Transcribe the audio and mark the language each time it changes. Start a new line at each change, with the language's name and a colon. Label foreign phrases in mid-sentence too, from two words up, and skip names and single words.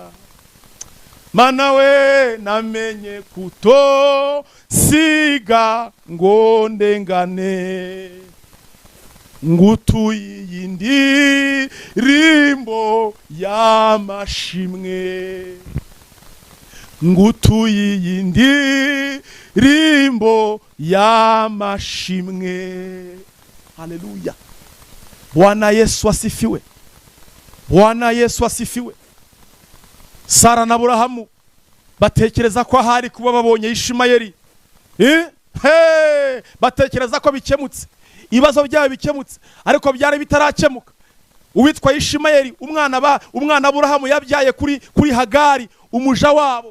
Kinyarwanda: Mana we namenye kutosiga ngo ndengane, ngutuye iyindi rimbo y'amashimwe, ngutuye iyindi rimbo y'amashimwe. Haleluya.
Swahili: Bwana Yesu asifiwe. Bwana Yesu asifiwe.
Kinyarwanda: Sara na Aburahamu batekereza ko ahari kuba babonye Ishimayeli. Batekereza ko bikemutse, ibibazo byabo bikemutse, ariko byari bitarakemuka. Uwitwa Ishimayeli umwana Aburahamu yabyaye kuri Hagari umuja wabo.